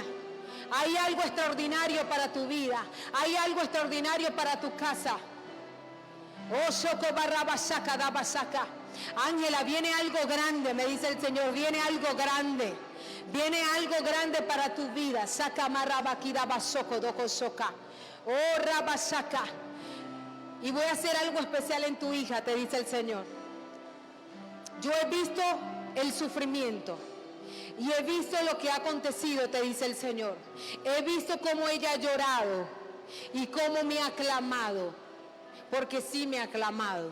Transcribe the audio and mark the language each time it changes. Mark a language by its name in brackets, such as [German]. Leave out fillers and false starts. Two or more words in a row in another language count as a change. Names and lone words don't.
[Spanish] Hay algo extraordinario para tu vida, hay algo extraordinario para tu casa. Oh, Shoko Barrabasaka Dabasaka. Ángela, viene algo grande, me dice el Señor, viene algo grande. Viene algo grande para tu vida. Saca marabakira basoko doko soka. Oh rabasaka. Y voy a hacer algo especial en tu hija, te dice el Señor. Yo he visto el sufrimiento y he visto lo que ha acontecido, te dice el Señor. He visto cómo ella ha llorado y cómo me ha clamado, porque sí me ha clamado.